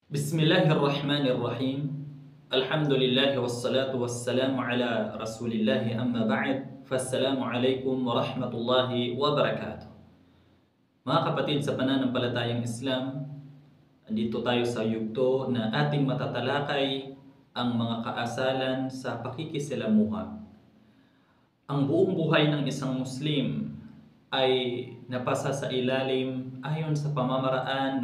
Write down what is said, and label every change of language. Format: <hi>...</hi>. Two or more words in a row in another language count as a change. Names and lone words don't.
<ar>بسم الله الرحمن الرحيم. الحمد لله والصلاة والسلام على رسول الله أما بعد. فالسلام عليكم ورحمة الله وبركاته.</ar> <tl>Mga kapatid sa pananampalatayang Islam, andito tayo sa yugto na ating matatalakay ang mga kaasalan sa pakikisalamuha. Ang buong buhay ng isang Muslim ay napasa sa ilalim ayon sa pamamaraan</tl>